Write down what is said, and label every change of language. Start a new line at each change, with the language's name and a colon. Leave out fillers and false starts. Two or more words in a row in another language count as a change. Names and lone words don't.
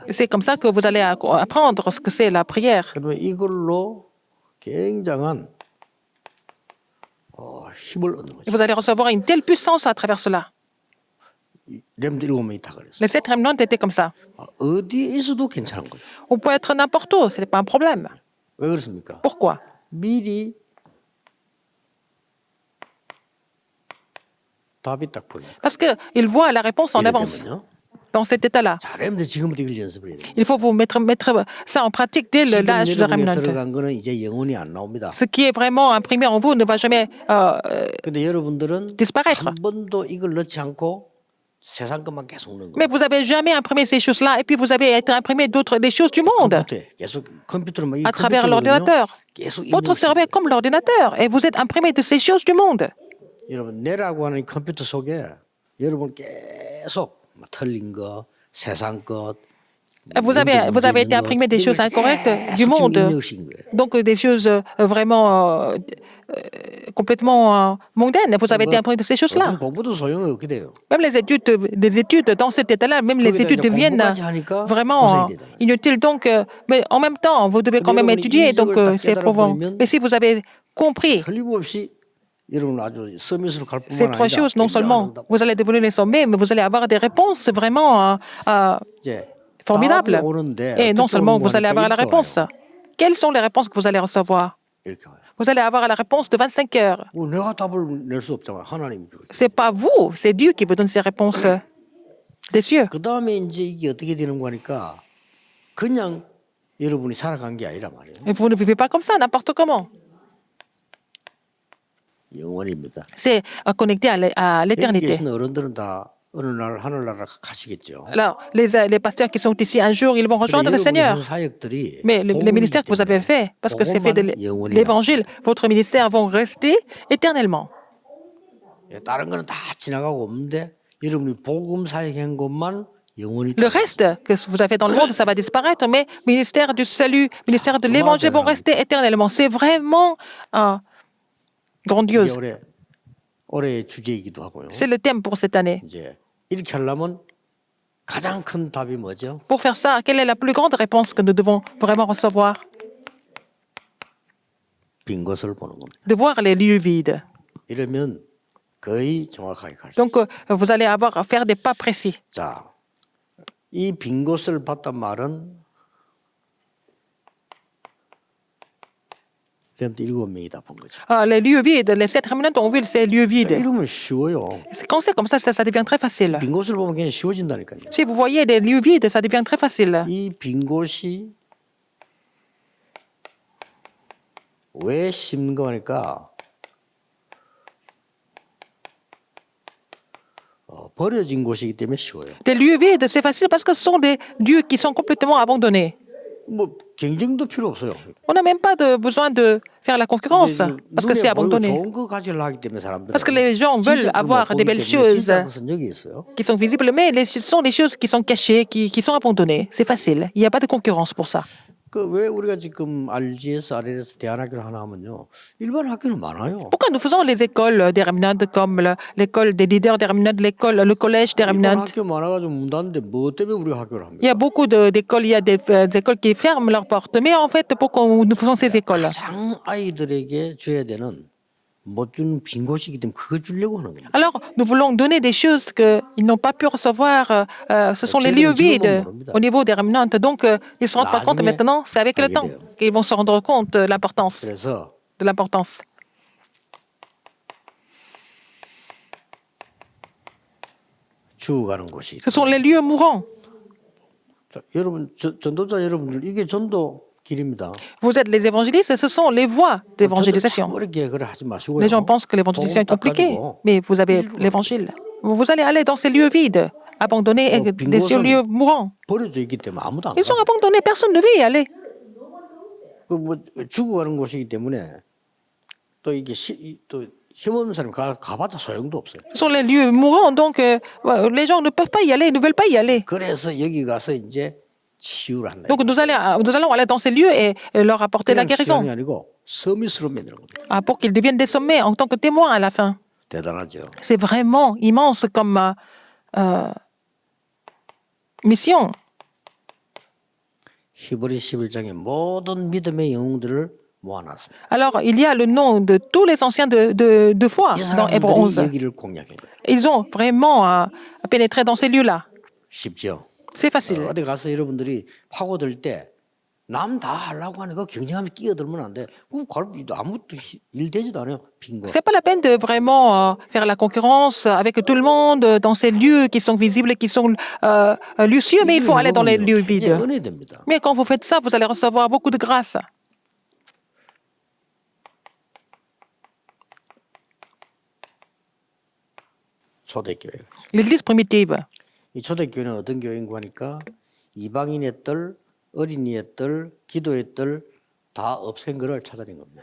French: C'est comme ça que vous allez apprendre ce que c'est la prière.
Korean: 그러면 이걸로 굉장한 힘을 얻는
French: Et
Korean: 거죠.
French: vous allez recevoir une telle puissance à travers cela.
Korean: 렘드 7명이 다 그랬어요.
French: Les 7 remnants étaient comme ça.
Korean: 어디에 있어도 괜찮은 거예요.
French: On peut être n'importe où, ce n'est pas un problème.
Korean: 왜 그렇습니까?
French: Pourquoi?
Korean: 미리 답이 딱 보여요.
French: Parce qu'ils voient la réponse en avance.
Korean: 이랬다면요.
French: Dans cet état-là.
Korean: 자, 렘드 지금부터 이걸 연습을 해야 돼요.
French: Il faut vous mettre ça en pratique dès
Korean: 지금
French: l'âge de
Korean: 여러분이
French: remnant.
Korean: 들어간 거는 이제 영혼이 안 나옵니다.
French: Ce qui est vraiment imprimé en vous ne va jamais
Korean: 근데 여러분들은
French: disparaître.
Korean: 한 번도 이걸 넣지 않고 세상 것만 계속 넣는 거예요.
French: Mais vous n'avez jamais imprimé ces choses-là et puis vous avez été imprimé des choses du monde
Korean: 컴퓨터에 계속 컴퓨터로 막 이
French: à travers
Korean: 컴퓨터거든요.
French: l'ordinateur.
Korean: 계속
French: Votre
Korean: 입력을
French: cerveau est comme l'ordinateur et vous êtes imprimé de ces choses du monde.
Korean: 여러분 내라고 하는 이 컴퓨터 속에 여러분 계속 막 틀린 거, 세상 것,
French: Vous avez été imprimé des choses incorrectes du monde. Donc des choses vraiment complètement mondaines. Vous avez été imprimé de ces choses-là.
Korean: 공부도 소용이 없게 돼요.
French: Même les études dans cet état-là, même les études deviennent vraiment inutiles. Donc, mais en même temps, vous devez quand même étudier. Donc, c'est éprouvant. Mais si vous avez compris
Korean: 틀림없이 여러분 아주 서밋으로 갈
French: ces
Korean: 뿐만
French: 3
Korean: 아니라
French: choses, non seulement vous allez devenir les sommets, mais vous allez avoir des réponses vraiment
Korean: 이제
French: formidables.
Korean: 답이 오는데
French: Et non
Korean: 어떻게
French: seulement
Korean: 오는
French: vous allez avoir la
Korean: 거니까
French: réponse. Quelles sont les réponses que vous allez recevoir?
Korean: 이렇게 와요.
French: Vous allez avoir la réponse de 25 heures.
Korean: 내가 답을 낼 수 없잖아요. 하나님이 주고.
French: C'est pas vous, c'est Dieu qui vous donne ces réponses des cieux.
Korean: 그 다음에 이제 이게 어떻게 되는 거니까 그냥 여러분이 살아간 게 아니라 말이에요.
French: Et vous ne vivez pas comme ça, n'importe comment.
Korean: 영원입니다.
French: C'est connecté à
Korean: 여기
French: l'éternité.
Korean: 계신 어른들은 다 어느 날 하늘나라 가시겠죠.
French: Alors, les pasteurs qui sont ici un jour, ils vont rejoindre le Seigneur.
Korean: 사역들이
French: Mais les ministères que vous avez faits, parce que c'est fait de l'évangile, votre ministère vont rester éternellement.
Korean: 다른 거는 다 지나가고 없는데 여러분이 복음 사역한 것만 영원히
French: Le reste que vous avez dans le monde, ça va disparaître, mais ministère du salut, ministère de l'évangile vont rester éternellement. C'est vraiment grandiose.
Korean: 올해의 주제이기도 하고요.
French: C'est le thème pour cette année.
Korean: 이제 이렇게 하려면 가장 큰 답이 뭐죠?
French: Pour faire ça, quelle est la plus grande réponse que nous devons vraiment recevoir?
Korean: 빈 것을 보는 겁니다.
French: De voir les lieux vides.
Korean: 이러면 거의 정확하게 갈 수 있어요.
French: Donc, vous allez avoir à faire des pas précis.
Korean: 자, 이 빈 곳을 봤단 말은 렘트 7명이 다 본 거죠.
French: Les lieux vides, les 7 remnants ont vu ces lieux vides.
Korean: 이러면 쉬워요.
French: Quand c'est comme ça devient très facile.
Korean: 빈 곳을 보면 그냥 쉬워진다니까요.
French: Si vous voyez des lieux vides, ça devient très facile.
Korean: 이 빈 곳이 왜 심는 거니까 버려진 곳이기 때문에 쉬워요.
French: Des lieux vides, c'est facile parce que ce sont des lieux qui sont complètement abandonnés.
Korean: 뭐 경쟁도 필요 없어요.
French: On n'a même pas besoin de faire la concurrence parce que c'est abandonné.
Korean: 좋은 거 가지려 하기 때문에 사람들은
French: Parce que les gens veulent avoir des belles choses
Korean: 진짜 것은 여기 있어요.
French: qui sont visibles, mais ce sont des choses qui sont cachées, qui sont abandonnées. C'est facile. Il n'y a pas de concurrence pour ça.
Korean: 그 왜 우리가 지금 RGS, RLS 대안학교를 하나 하면요. 일반 학교는 많아요.
French: Pourquoi nous faisons les écoles des remnants comme l'école des leaders des remnants, le collège des
Korean: 일반
French: remnants?
Korean: 학교 많아가지고 문 닫는데 뭐 때문에 우리가 학교를 합니까?
French: Il y a beaucoup d'écoles, il y a des écoles qui ferment leurs portes. Mais en fait, pourquoi nous faisons ces écoles?
Korean: 가장 아이들에게 줘야 되는 못 주는 빈 곳이기 때문에 그거 주려고 하는 겁니다.
French: Alors, nous voulons donner des choses qu'ils n'ont pas pu recevoir. Ce sont les lieux vides au niveau des remnants. Donc, ils se rendent pas compte maintenant. C'est avec le temps qu'ils vont se rendre compte de l'importance.
Korean: 그래서
French: De l'importance.
Korean: 죽어가는 곳이.
French: Ce sont les lieux mourants.
Korean: 자, 여러분 전도자 여러분들 이게 전도 길입니다.
French: Vous êtes les évangélistes et ce sont les voies d'évangélisation. 어렵게 그래 하지 마시고요. Les gens pensent que l'évangélisation est compliquée, mais vous avez l'évangile. Vous allez aller dans ces lieux vides, abandonnés, ces lieux mourants.
Korean: 버려져 있기 때문에 아무도 안
French: Ils sont
Korean: 가.
French: abandonnés, personne ne veut y aller.
Korean: 그뭐 죽어가는 곳이기 때문에 또 이게 또 힘없는 사람이 가봤자 소용도 없어요.
French: Ce sont les lieux mourants, donc les gens ne peuvent pas y aller, ne veulent pas y aller. 그래서 여기 가서 이제 치유를 한다. Donc nous allons aller dans ces lieux et leur apporter la
Korean: 그냥
French: guérison,
Korean: 치유이 아니고 서밋으로 만드는 겁니다.
French: pour qu'ils deviennent des sommets en tant que témoins à la fin.
Korean: 대단하죠.
French: C'est vraiment immense comme mission.
Korean: 히브리 11장의 모든 믿음의 영웅들을 모아놨습니다.
French: Alors, il y a le nom de tous les anciens de foi
Korean: 이
French: dans Hébreux
Korean: 사람들이
French: 11.
Korean: 여기를 공략한 거예요.
French: Ils ont vraiment pénétré dans ces lieux-là.
Korean: 쉽죠.
French: C'est facile.
Korean: 어디 가서 여러분들이 파고들 때 남 다 하려고 하는 거 경쟁하면 끼어들면 안 돼. 아무것도 일 되지도 않아요. 빈 거.
French: C'est pas la peine de vraiment faire la concurrence avec tout le monde dans ces lieux qui sont visibles, qui sont lucieux, mais il faut aller dans les lieux vides.
Korean: 은혜됩니다.
French: Mais quand vous faites ça, vous allez recevoir beaucoup de grâce.
Korean: 초대교회.
French: L'Église primitive.
Korean: 이 초대교회는 어떤 교회인가 하니까 이방인의 뜰, 어린이의 뜰, 기도의 뜰 다 없앤 거를 찾아낸 겁니다.